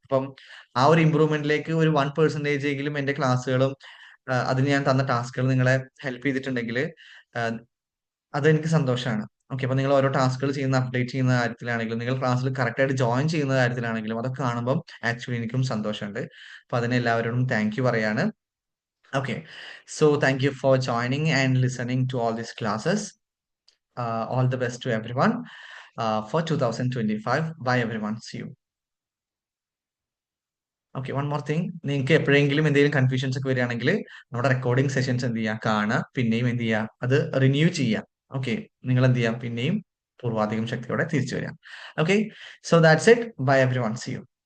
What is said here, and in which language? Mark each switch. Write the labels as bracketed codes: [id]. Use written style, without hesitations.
[ml] അപ്പം ആ ഒരു ഇമ്പ്രൂവ്മെന്റിലേക്ക് ഒരു 1% എങ്കിലും എന്റെ ക്ലാസ്സുകളും അതിന് ഞാൻ തന്ന ടാസ്കുകൾ നിങ്ങളെ ഹെൽപ്പ് ചെയ്തിട്ടുണ്ടെങ്കിൽ അതെനിക്ക് സന്തോഷമാണ്. ഓക്കെ, അപ്പൊ നിങ്ങൾ ഓരോ ടാസ്കുകൾ ചെയ്യുന്ന അപ്ഡേറ്റ് ചെയ്യുന്ന കാര്യത്തിലാണെങ്കിലും നിങ്ങൾ ക്ലാസ്സിൽ കറക്റ്റ് ആയിട്ട് ജോയിൻ ചെയ്യുന്ന കാര്യത്തിലാണെങ്കിലും അതൊക്കെ കാണുമ്പോൾ ആക്ച്വലി എനിക്കും സന്തോഷമുണ്ട്. അപ്പൊ അതിന് എല്ലാവരോടും താങ്ക് യു പറയാണ്. [en] Okay, so thank you for joining and listening to all these classes. All the best to everyone for 2025. Bye, everyone. See you. Okay, one more thing. [ml] നിങ്ങൾക്ക് എപ്പോഴെങ്കിലും എന്തെങ്കിലും കൺഫ്യൂഷൻസ് ഒക്കെ വരികയാണെങ്കിൽ നമ്മുടെ റെക്കോർഡിംഗ് സെഷൻസ് എന്ത് ചെയ്യുക, കാണുക, പിന്നെയും എന്ത് ചെയ്യുക, അത് റിന്യൂ ചെയ്യുക. ഓക്കെ, നിങ്ങൾ എന്ത് ചെയ്യാം, പിന്നെയും പൂർവാധികം ശക്തിയോടെ തിരിച്ചു വരാം. [en] Okay, so that's it. Bye everyone. See you.